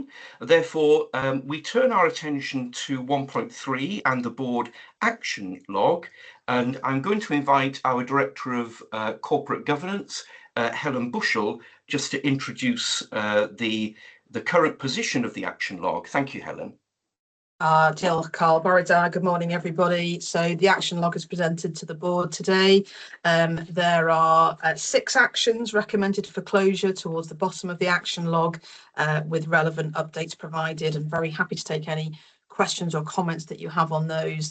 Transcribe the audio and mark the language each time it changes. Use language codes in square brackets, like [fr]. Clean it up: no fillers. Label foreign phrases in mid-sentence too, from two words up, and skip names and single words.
[en] Therefore, we turn our attention to 1.3 and the board action log. And I'm going to invite our Director of Corporate Governance, Helen Bushell, just to introduce the current position of the action log. Thank you, Helen. [cy] Diolch, Carl. Bore da. [en] Good morning, everybody. So the action log is presented to the board today. There are 6 actions recommended for closure towards the bottom of the action log, with relevant updates provided, and very happy to take any questions or comments that you have on those.